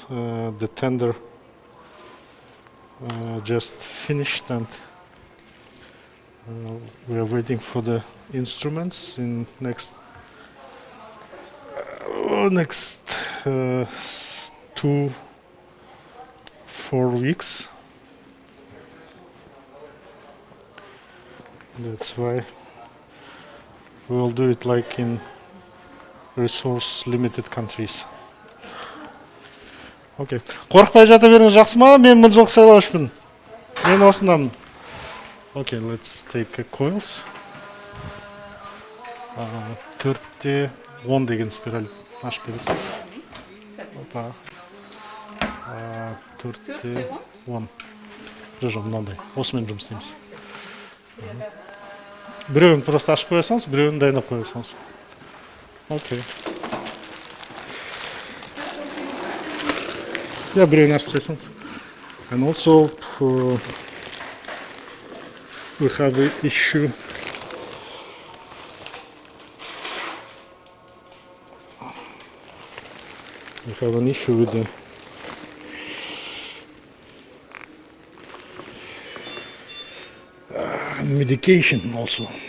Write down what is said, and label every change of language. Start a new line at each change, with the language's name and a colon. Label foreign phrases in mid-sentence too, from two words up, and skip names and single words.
English: The tender just finished, and we are waiting for the instruments in next 2-4 weeks. That's why we will do it like in resource limited countries. Okay.
Kazakh: Қорықпай жата беріңіз, жақсы ма? Мен Mynzhylky сайлаушпын. Мен осындамын.
English: Okay, let's take coils.
Kazakh: 4-10 деген спираль ашып бересіз. Опа. 4-10. Жоқ, мынандай. Осымен жұмыс істейміз. Біреуін просто ашып қоясаңыз, біреуін дайындап қоясаңыз. Окей. Yeah, біреуін ашып қоясаңыз.
English: And also we have an issue with the medication also.